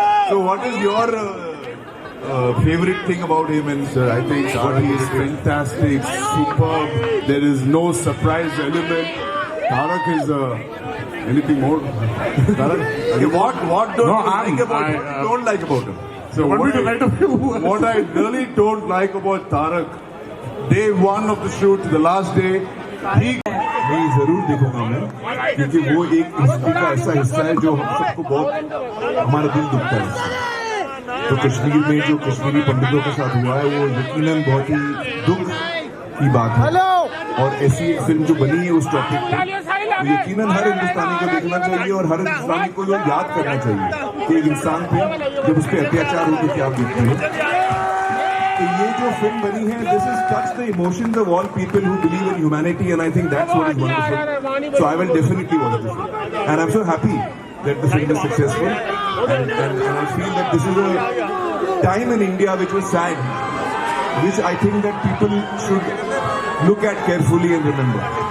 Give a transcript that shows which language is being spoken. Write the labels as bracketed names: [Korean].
[English] So what is your favorite thing about him? And I think Tarak is fantastic, superb. There is no surprise element. Tarak is anything more. Tarak, what don't you like about him? What you don't like about him? So what I really don't like about Tarak, day one of the shoot, the last day, [Hindi] मैं जरूर देखूंगा मैं, क्योंकि वो एक history का ऐसा हिस्सा है जो हम सबको बहुत हमारा दिल दुखता है। तो कश्मीर में जो कश्मीरी पंडितों के साथ हुआ है वो यकीनन बहुत ही दुख की बात है। और ऐसी फिल्म जो बनी है उस टॉपिक पे तो यकीनन हर हिंदुस्तानी को देखना चाहिए और हर हिंदुस्तानी को ये याद करना चाहिए कि एक इंसान पे जब उस पर अत्याचार हो तो क्या बीतती है। तो ये जो फिल्म बनी है, [English] this has touched the emotions of all people who believe in humanity, and I think that's what is wonderful. So I will definitely watch this film, and I'm so happy that the film is successful, and I feel that this is a time in India which was sad, which I think that people should look at carefully and remember.